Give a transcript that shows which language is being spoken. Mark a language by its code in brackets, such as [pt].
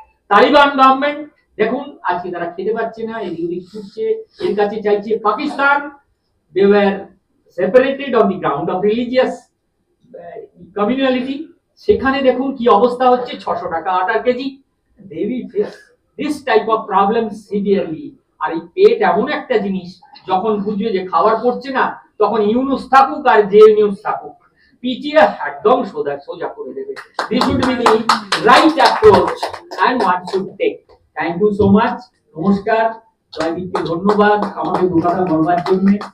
[bn] Taliban government দেখুন আজকে তারা খেতে পাচ্ছে না, এদিক ওদিক ছুটছে, এর কাছে চাইছে Pakistan. [en] They were separated on the ground of religious communality. [bn] সেখানে দেখুন কি অবস্থা হচ্ছে, 600 টাকা আটার KG. [en] They will face this type of problem severely. [bn] আর এই পেট এমন একটা জিনিস, যখন বুঝবে যে খাবার পড়ছে না, তখন ইউনুস থাকুক আর যে নিউজ থাকুক, পিটিএ একদম সোজা করে দেবে। [en] This should be the right approach and one should take. Thank you so much. [bn] নমস্কার, জয়দীপকে ধন্যবাদ আমাকে দু কথা বলবার জন্য।